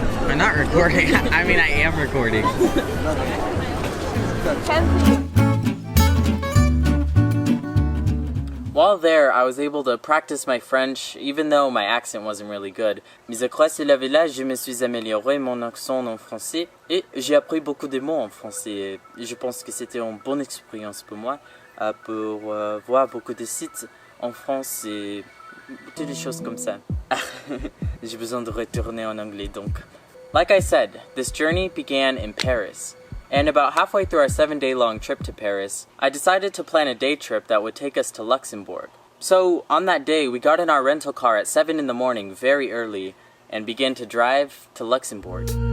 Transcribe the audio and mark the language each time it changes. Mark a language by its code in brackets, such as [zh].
[en] I'm not recording. I mean, I am recording. While there, I was able to practice my French, even though my accent wasn't really good. [fr] Mais je crois que c'est là je me suis amélioré mon accent en français et j'ai appris beaucoup de mots en français. Et je pense que c'était une bonne expérience pour moi, pour voir beaucoup de sites en France et toutes des choses comme ça. J'ai besoin de retourner en anglais donc. [en] Like I said, this journey began in Paris, and about halfway through our 7-day-long trip to Paris, I decided to plan a day trip that would take us to Luxembourg. So, on that day, we got in our rental car at 7 in the morning very early, and began to drive to Luxembourg.